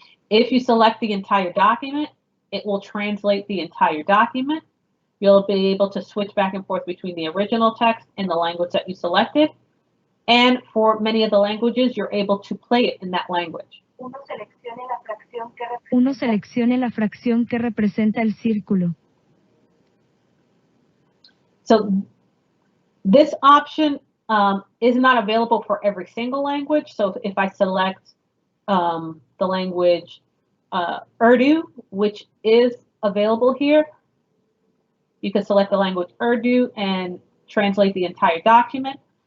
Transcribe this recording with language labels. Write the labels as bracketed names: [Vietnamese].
[English] If you select the entire document, it will translate the entire document. You'll be able to switch back and forth between the original text and the language that you selected. And for many of the languages, you're able to play it in that language. [Spanish] Uno seleccione la fracción que representa el círculo. [English] So this option is not available for every single language. So if I select the language Urdu, which is available here, you can select the language Urdu and translate the entire document.